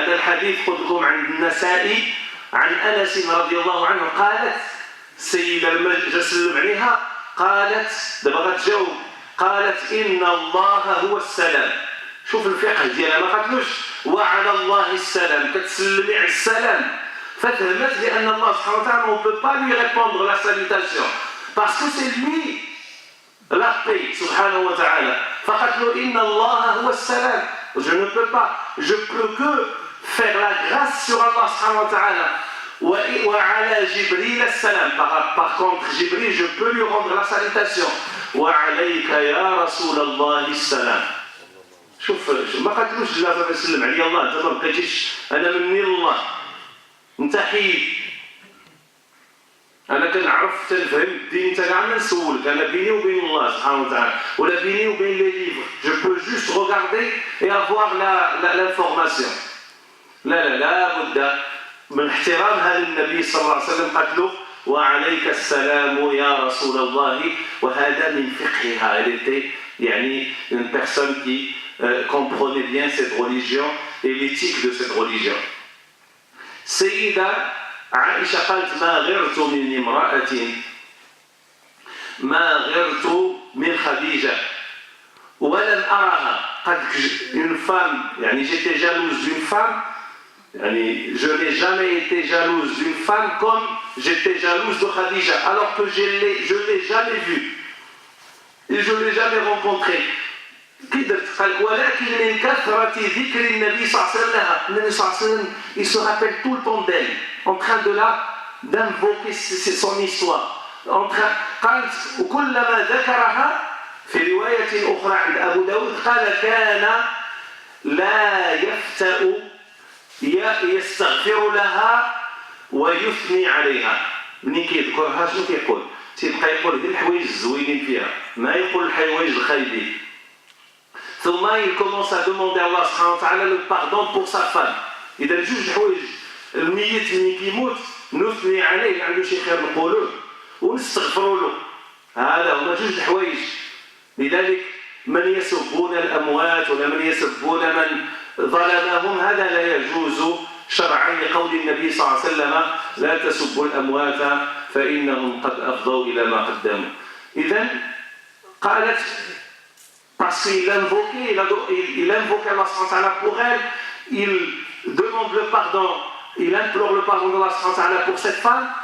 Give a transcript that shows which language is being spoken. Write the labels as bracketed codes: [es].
[ar] هذا الحديث قلت لكم عند النسائي عن أنس رضي الله عنه. قالت السيدة لما جا سلم عليها قالت، دابا غتجاوب، قالت إن الله هو السلام. شوف الفقه ديالها، ما قالتلوش وعلى الله السلام، كتسلمي على السلام. ففهمت بأن الله سبحانه وتعالى [fr] on ne peut pas lui répondre la salutation parce que c'est lui la paix subhanahu wa ta'ala. [ar] فقالت له إن الله هو السلام. [fr] Je ne peux pas, je peux que faire la grâce sur Allah subhanahu wa ta'ala. [ar] وعلى جبريل السلام. [fr] Par contre Jibril, je peux lui rendre la salutation. [ar] وعليك يا رسول الله السلام. شوف ما قالتلوش لا تسلم علي الله، انت ما بقيتيش، انا مني لله، انت حيد. انا كنعرف تنفهم الدين، انت كاع ما نسولك، انا بيني وبين الله سبحانه وتعالى، ولا بيني وبين لي ليفر. [fr] جو بو جوست regarder et avoir l'information. [ar] لا بد من احترامها للنبي صلى الله عليه وسلم. قالت له وعليك السلام يا رسول الله. وهذا من فقهها. [fr] Elle était يعني une personne qui comprenait bien cette religion et l'éthique de cette religion. [ar] سيدة عائشة قالت ما غرت من امرأة، ما غرت من خديجة ولم أرها. قالت [fr] une femme، يعني j'étais jalouse d'une femme، يعني je n'ai jamais été jalouse d'une femme comme j'étais jalouse de Khadija, alors que je l'ai jamais vue et je l'ai jamais rencontrée. [ar] ولكن من كثرة ذكر النبي صلى الله عليه وسلم لها. النبي صلى الله عليه وسلم [fr] il se rappelle tout le temps d'elle, en train de d'invoquer son histoire. [ar] قالت وكلما ذكرها في رواية أخرى عند أبو داود قال كان لا يفتأ يستغفر لها ويثني عليها. منين كيذكرها شنو كيقول؟ تيبقى يقول غير الحوايج الزوينين فيها، ما يقول الحوايج الخايبين. [fr] ثم il commence à demander à Allah subhanahu wa ta'ala le pardon pour sa femme. [ar] إذا جوج حوايج، الميت ملي كيموت نثني عليه، عنده شي خير نقولوه ونستغفروا له. هذا هما جوج الحوايج. لذلك من يسبون الأموات ولا من يسبون من ظلمهم هذا لا يجوز شرعا، لقول النبي صلى الله عليه وسلم لا تسبوا الأموات فإنهم قد أفضوا إلى ما قدموا. إذن قالت [fr] parce qu'il invoquait, il invoquait Allah subhanahu wa ta'ala pour elle, il demande le pardon, il implore le pardon d'Allah subhanahu wa ta'ala pour cette femme.